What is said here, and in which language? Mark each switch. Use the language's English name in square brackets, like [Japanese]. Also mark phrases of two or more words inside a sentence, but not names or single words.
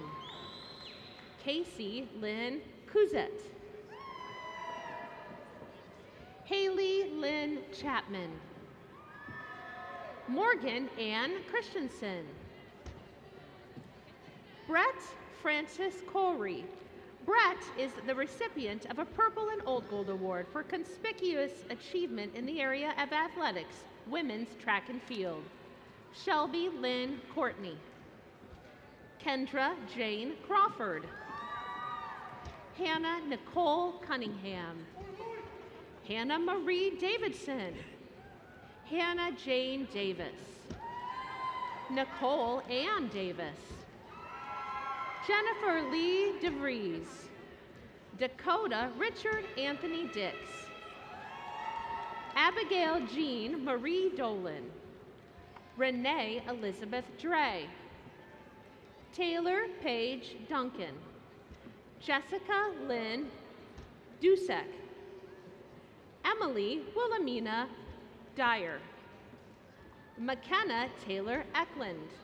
[English] Casey Lynn Kuzet. Haley Lynn Chapman. Morgan Ann Christensen. Brett Francis Corey. Brett is the recipient of a Purple and Old Gold Award for conspicuous achievement in the area of athletics, women's track and field. Shelby Lynn Courtney. Kendra Jane Crawford. Hannah Nicole Cunningham. Hannah Marie Davidson. Hannah Jane Davis. Nicole Ann Davis. Jennifer Lee DeVries. Dakota Richard Anthony Dix. Abigail Jean Marie Dolan. Renee Elizabeth Dre. Taylor Paige Duncan. Jessica Lynn Dusek. Emily Wilhelmina Dyer. McKenna Taylor Eklund.